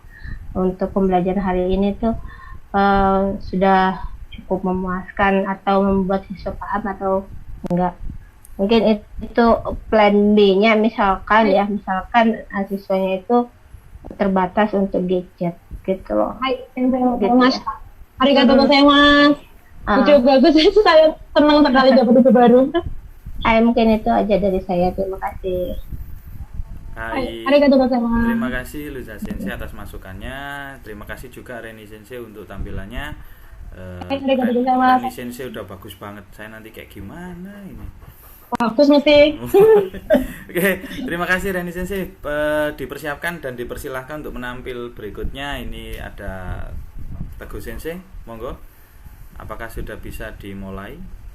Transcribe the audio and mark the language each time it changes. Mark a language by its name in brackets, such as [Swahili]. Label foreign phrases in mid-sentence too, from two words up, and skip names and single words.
[Indonesian] Untuk pembelajaran hari ini tuh sudah cukup memuaskan atau membuat siswa paham atau enggak. Mungkin itu plan B-nya, misalkan siswanya itu terbatas untuk gadget gitu loh. Hai, Gitu Mas. ya. [Japanese] ありがとうございます. [Indonesian] Video bagus, saya senang sekali dapat ide baru. Mungkin itu aja dari saya. Terima kasih. Hai. [Japanese] ありがとうございます. [Indonesian] Terima kasih Luza Sensei atas masukannya. Terima kasih juga Reni Sensei untuk tampilannya. [Japanese] ありがとうございます. [Indonesian] Reni Sensei udah bagus banget. Saya nanti kayak gimana ini? Bagus mesti. Oke, terima kasih Reni Sensei. Dipersiapkan dan dipersilahkan untuk menampil berikutnya. Ini ada Teguh Sensei, monggo. Apakah sudah bisa dimulai?